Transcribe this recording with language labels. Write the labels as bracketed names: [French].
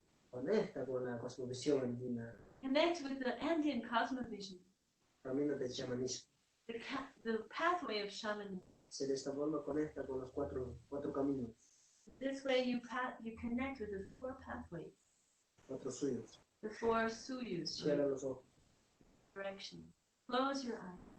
[Spanish] conecta con la cosmovisión andina, [English] Connect with the Andean cosmovision. [Spanish] camino del chamanismo. [English] The pathway of shamanism. [Spanish] De esta forma conecta con los cuatro caminos, [English] This way you connect with the 4 pathways. [Spanish] 4 suyos. [English] The 4 suyus. [Spanish] Cierra los ojos. [English] Direction. Close your eyes.